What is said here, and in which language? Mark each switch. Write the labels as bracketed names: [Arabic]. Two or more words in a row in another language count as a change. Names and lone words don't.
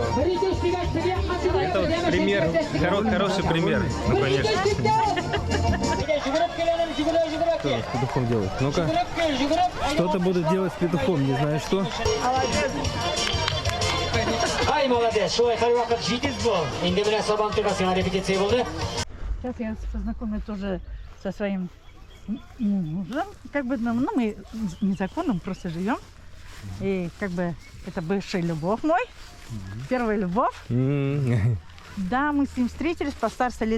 [Russian] Это вот пример, хороший пример, ну, конечно. Что с петухом делать? Ну-ка. Что-то будут делать с петухом, не знаю что. Ай, молодец, что это [Tatar] вакыт житез [Russian] был. [Tatar] Инде менә сабан турасына репетиция булды. [Russian] Сейчас я познакомлюсь тоже со своим мужем. Как бы, ну, мы незаконно просто живем. И как бы это бывшая любовь мой. Первая любовь. Да, мы с ним встретились по старости лет.